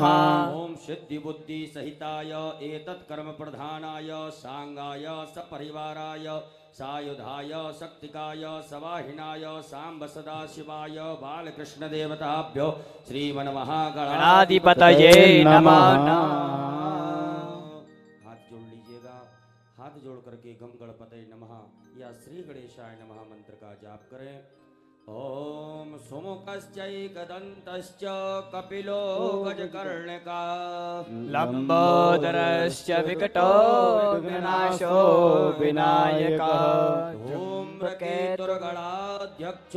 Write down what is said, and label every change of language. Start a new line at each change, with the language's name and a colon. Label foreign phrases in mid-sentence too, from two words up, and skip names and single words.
Sanskrit: ओम सिद्धि बुद्धि सहिताय एतत् कर्म प्रधानाय सांगाय सपरिवाराय सायुधाय शक्तिकाय सवाहिनाय सांब सदाशिवाय बालकृष्ण देवताभ्यो श्रीमन्महागणाधिपतये नमः।
Hindi: हाथ जोड़ लीजिएगा। हाथ जोड़ करके
Sanskrit: गम गणपतये नमः
Hindi: या
Sanskrit: श्री गणेशाय नमः
Hindi: मंत्र का जाप करें।
Sanskrit: ओम सुमुखश्चैकदन्तश्च कपिलो गजकर्णिका लंबोदरश्च विकटो विघ्नाशो विनायकः धूम्रकेतुर्गणाध्यक्षो